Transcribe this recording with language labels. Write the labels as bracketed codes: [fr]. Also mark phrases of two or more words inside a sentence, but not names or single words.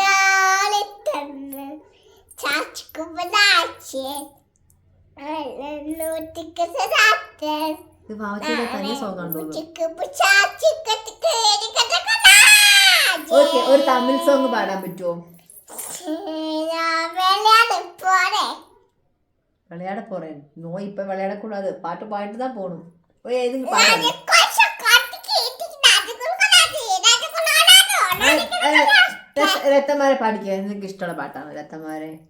[ml] ഇത് വാവച്ചിയുടെ തന്നെ സോങ് ആണ് തോന്നുന്നു. ഓക്കെ, ഒരു തമിഴ് സോങ് പാടാൻ പറ്റുമോ? [ta] விளையாட போறேன் நோ இப்ப விளையாடக்கூடாது பாட்டு பாடிட்டு தான் போகணும் எதுக்கு பாடு [ml] രത്തന്മാരെ പാടിക്കുക നിനക്ക് ഇഷ്ടമുള്ള പാട്ടാണ് രത്തന്മാരെ